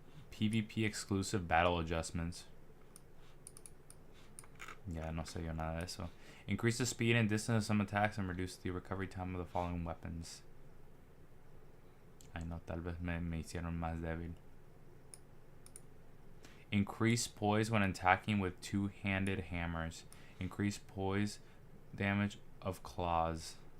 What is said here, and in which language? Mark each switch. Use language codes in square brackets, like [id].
[en] PvP exclusive battle adjustments. [es] Ya no sé yo nada de eso. [en] Increase the speed and distance of some attacks and reduce the recovery time of the following weapons. [es] Ay no, tal vez me hicieron más débil. [en] Increase poise when attacking with two-handed hammers. Increase poise damage of claws.